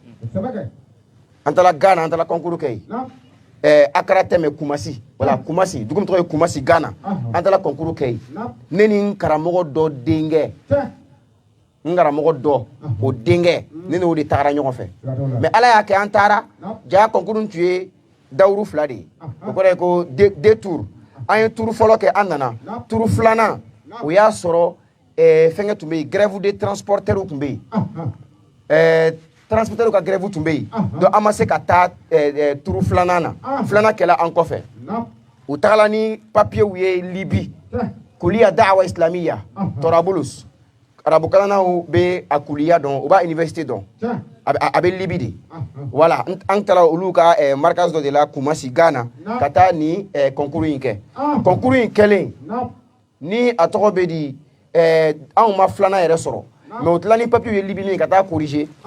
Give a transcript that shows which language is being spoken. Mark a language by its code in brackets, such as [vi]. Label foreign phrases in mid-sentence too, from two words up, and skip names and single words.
[bm] an taara Ghana an taara concours kɛ yen Accra tɛmɛ Kumasi voilà Kumasi dugu min tɔgɔ ye Kumasi Ghana an taara concours kɛ yen ne ni n karamɔgɔ dɔ denkɛ n karamɔgɔ dɔ o denkɛ ne n'o de tagara ɲɔgɔn fɛ mais ala y'a kɛ an taara ja concours tun ye dawuru 2 de ye o kɔrɔ ye ko 2 tours an ye tour fɔlɔ kɛ an nana tour 2nan o y'a sɔrɔ fɛnkɛ tun bɛ yen [fr] grève des transporteurs [bm] tun bɛ yen transporteurs ka grève tun bɛ yen donc an ma se ka taa tour 2nan na 2nan kɛla an kɔfɛ u tagala ni papiers ye Libi [ar] كلية الدعوة الإسلامية [bm] Torablus arabukalanaw bɛ a kuliya dɔn u b'a université dɔn a bɛ Libi de voilà an taara olu ka markaz dɔ de la Kumasi Ghana ka taa ni concours in kɛ concours in kɛlen ni a tɔgɔ bɛ di anw ma 2nan yɛrɛ sɔrɔ mais o tilala ni papiers ye Libi ka taa corriger